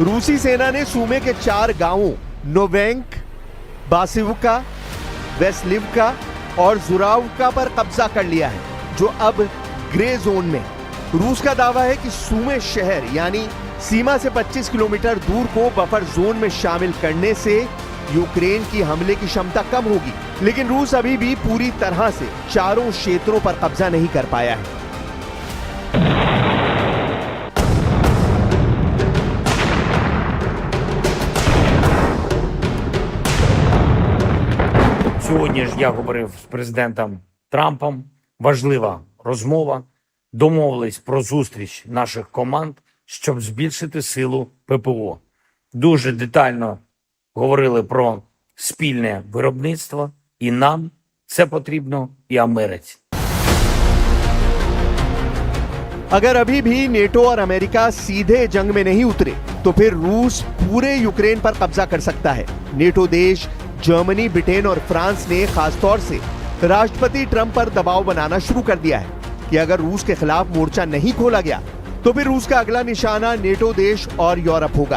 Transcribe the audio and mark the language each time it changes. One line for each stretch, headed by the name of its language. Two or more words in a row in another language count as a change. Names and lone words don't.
Hindi: रूसी सेना ने सुमे के 4 गांवों नोवेंक, बासिवका, वेस्लिवका और जुरावका पर कब्जा कर लिया है, जो अब
English: grey zone
Hindi: में है। रूस का दावा है कि सुमे शहर यानी सीमा से 25 किलोमीटर दूर को
English: buffer zone
Hindi: में शामिल करने से यूक्रेन की हमले की क्षमता कम होगी, लेकिन रूस अभी भी पूरी तरह से चारों क्षेत्रों पर कब्जा नहीं कर पाया है।
Ukrainian: Сьогодні ж я говорив з президентом Трампом. Важлива розмова. Домовились про зустріч наших команд, щоб збільшити силу ППО. Дуже детально говорили про спільне виробництво. І нам це потрібно, і Америці.
Hindi: अगर अभी भी नेटो और अमेरिका सीधे जंग में नहीं उतरे तो फिर रूस पूरे यूक्रेन पर कब्जा कर सकता है। नेटो देश जर्मनी, ब्रिटेन और फ्रांस ने खासतौर से राष्ट्रपति ट्रंप पर दबाव बनाना शुरू कर दिया है कि अगर रूस के खिलाफ मोर्चा नहीं खोला गया तो फिर रूस का अगला निशाना नेटो देश और यूरोप होगा।